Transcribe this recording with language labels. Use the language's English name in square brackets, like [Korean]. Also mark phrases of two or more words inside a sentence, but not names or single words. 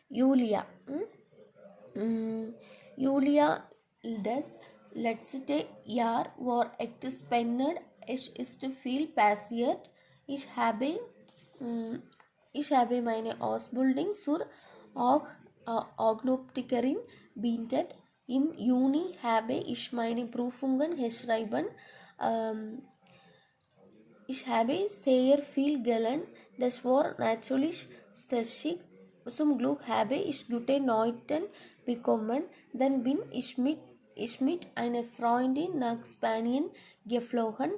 [German] Julia das letzte Jahr war echt spannend es ist viel passiert ich habe meine Ausbildung zur Augenoptikerin beendet in der Uni habe ich meine Prüfungen geschrieben Ich habe sehr viel gelernt, das war natürlich stressig. Zum Glück habe ich gute Noten bekommen. Dann bin ich mit einer Freundin nach Spanien geflogen.